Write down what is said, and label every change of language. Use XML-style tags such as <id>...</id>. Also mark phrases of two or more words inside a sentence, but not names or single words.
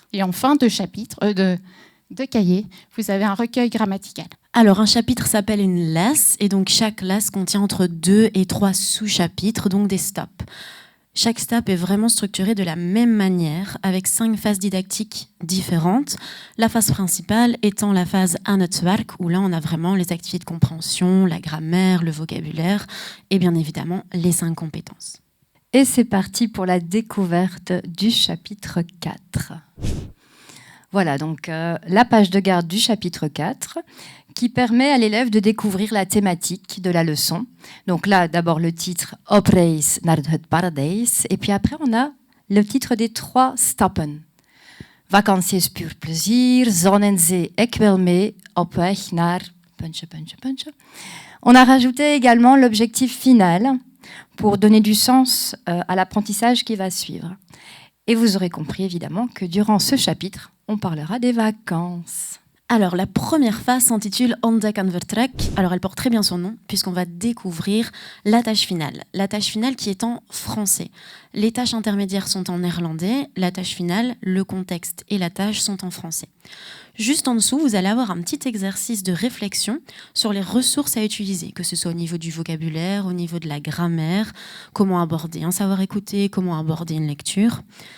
<fr>Et en fin de chapitre, de cahier, vous avez un recueil grammatical. Alors, un chapitre s'appelle une lasse, et donc chaque lasse contient entre 2 et 3 sous-chapitres, donc des stops. Chaque stop est vraiment structuré de la même manière, avec 5 phases didactiques différentes. La phase principale étant la phase</fr> <nl>aan het werk,</nl> <fr>où là on a vraiment les activités de compréhension, la grammaire, le vocabulaire, et bien évidemment les 5 compétences. Et c'est parti pour la découverte du chapitre 4. Voilà donc la page de garde du chapitre 4 qui permet à l'élève de découvrir la thématique de la leçon. Donc là, d'abord le titre « Op reis naar het paradijs » et puis après on a le titre des 3 stappen.</fr> <nl>« Vakantie is puur plezier, zon en zee, ik wil mee, op weg naar...</nl> <fr>» On a rajouté également l'objectif final pour donner du sens à l'apprentissage qui va suivre. Et vous aurez compris évidemment que durant ce chapitre, on parlera des vacances. Alors, la première phase s'intitule Ontdek en vertrek. Alors, elle porte très bien son nom, puisqu'on va découvrir la tâche finale. La tâche finale qui est en français. Les tâches intermédiaires sont en néerlandais. La tâche finale, le contexte et la tâche sont en français. Juste en dessous, vous allez avoir un petit exercice de réflexion sur les ressources à utiliser, que ce soit au niveau du vocabulaire, au niveau de la grammaire, comment aborder un savoir écouter, comment aborder une lecture.</fr>